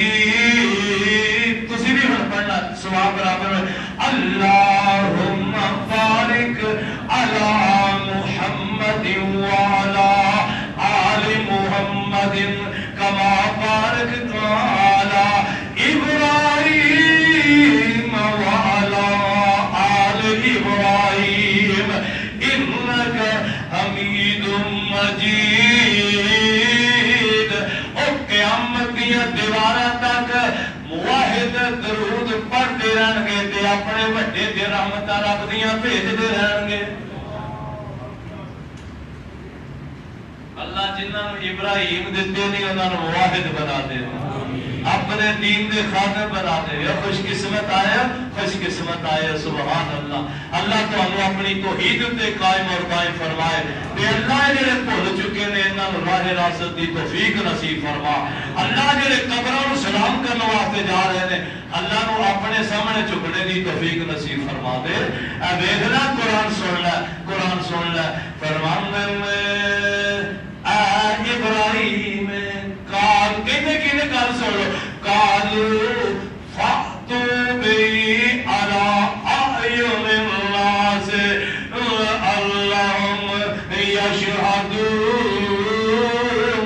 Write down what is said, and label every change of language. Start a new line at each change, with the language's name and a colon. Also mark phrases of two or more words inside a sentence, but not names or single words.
Punjabi: تسی بھی پڑھنا سواب برابر ہے،
Arabic: اللہ علی محمد وعلی آل محمد کما بارکت علی ابراہیم وعلی آل ابراہیم انک حمید مجید.
Punjabi: او قیامت دیا دیواراں تک واحد درود پڑھتے رہن گے تے اپنے وڈے تے رحمتاں رب دیاں بھیجدے رہن گے. اللہ جنہاں نوں ابراہیم دتے نہیں انہاں نوں واحد بنا دے, اپنے دین دے خادم بنا دے. خوش قسمت آیا, خوش قسمت آیا.
Arabic: سبحان اللہ.
Punjabi: اللہ تانوں اپنی توحید تے قائم اور قائم فرمائے تے اللہ جڑے بھول چکے نے انہاں نوں راہ راست دی توفیق نصیب فرما. اللہ جڑے قبراں نوں سلام کرن واسطے جا رہے نے اللہ نوں اپنے سامنے جھکنے دی توفیق نصیب فرما دے. اے ویکھنا قرآن سن لے, قرآن سن لے. فرماندے میں اے ابراہیم قال کہنے کنے گل سن لو
Arabic: قالو فاتو بی علی اعین الناس اللہم یشہدون.